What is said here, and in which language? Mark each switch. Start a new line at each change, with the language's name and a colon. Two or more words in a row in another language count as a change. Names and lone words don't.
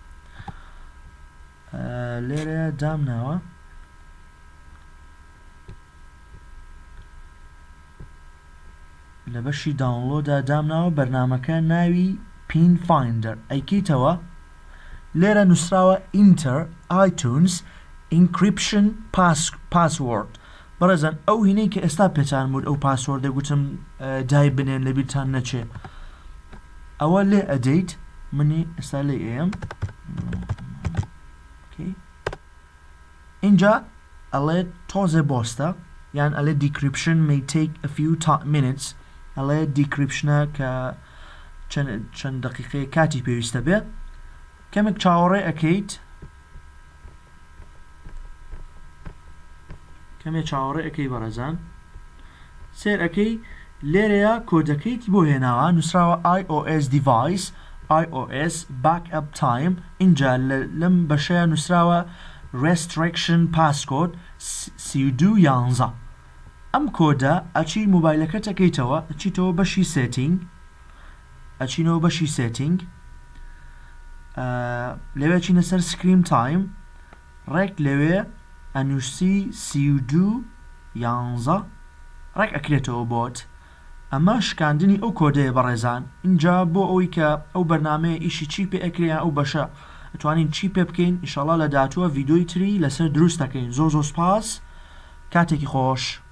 Central Kurdish: لێرە دامناوە لە بەشی داونلۆدا دامناوە بەرنامەکە ناوی پین فایندەر ئەیکەیتەوە لێرە نووسراوە
English: enter iTunes encryption password
Central Kurdish: بەڕێزان ئەو هینەی کە ئێستا پێتان بود ئەو پاسوۆردە گوتم دای بنێن لە بیرتان نەچێ ئەوە لێ ئەدەیت منی ئێستا لێ ئێم اینجا ئەڵێ تۆزێ بۆستە یان ئەڵێ
English: decryption may take a few minutes
Central Kurdish: ئەڵێ decryptionە کە چەند دقیقەیە کاتی پێویستە بێت کەمێک چاوەڕێ ئەەکەیت بەڕێزان سێر ئەەکەی لێرەیە کۆدەکەیتی بۆ هێناوە نووسراوە
English: iOS device iOS backup time
Central Kurdish: اینجا لەم بەشەیە نووسراوە
English: restriction passcode
Central Kurdish: 3211 ئەم کۆدە ئەچی مۆبایلەکەت ئەەکەیتەوە ئەچیتەوە بەشی سێتینگ ئەچینەوە بەشی سێتینگ لەوێ چینە سەر
English: screen time
Central Kurdish: ڕێک لەوێ ئەنووسی 32 ڕێک ئەکرێتەوە بۆت ئەمە شکاندنی ئەو کۆدەیە بەڕێزان اینجا بۆ ئەوەی کە ئەو بەرنامەیە ئیشی چی پێ ئەکرێ ئەو بەشە ئەتوانین چی پێ بکەین ئینشاڵڵا لە داهاتووە ڤیدۆی تری لەسەر دروست دەکەین زۆر سپاس کاتێکی خۆش